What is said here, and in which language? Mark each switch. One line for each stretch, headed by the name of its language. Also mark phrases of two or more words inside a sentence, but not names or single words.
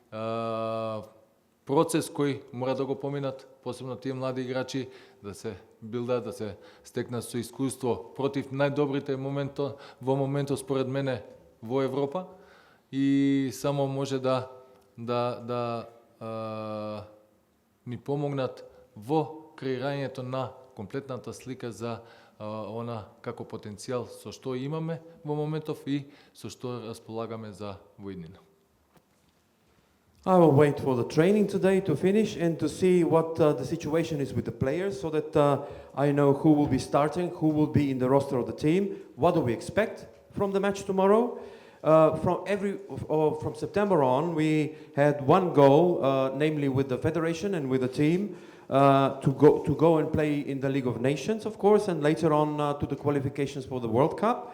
Macedonian: процес кој мора да го поминат, посебно тие млади играчи, да се билдат, да се стекнат со искуство против најдобрите во моментот според мене во Европа и само може да ни помогнат во креирањето на комплетната слика за она како потенцијал со што имаме во моментов и со што располагаме за воиднина.
English: I will wait for the training today to finish and to see what the situation is with the players so that I know who will be starting, who will be in the roster of the team, what do we expect from the match tomorrow. From September on, we had one goal, namely with the federation and with the team, to go and play in the League of Nations, of course, and later on to the qualifications for the World Cup.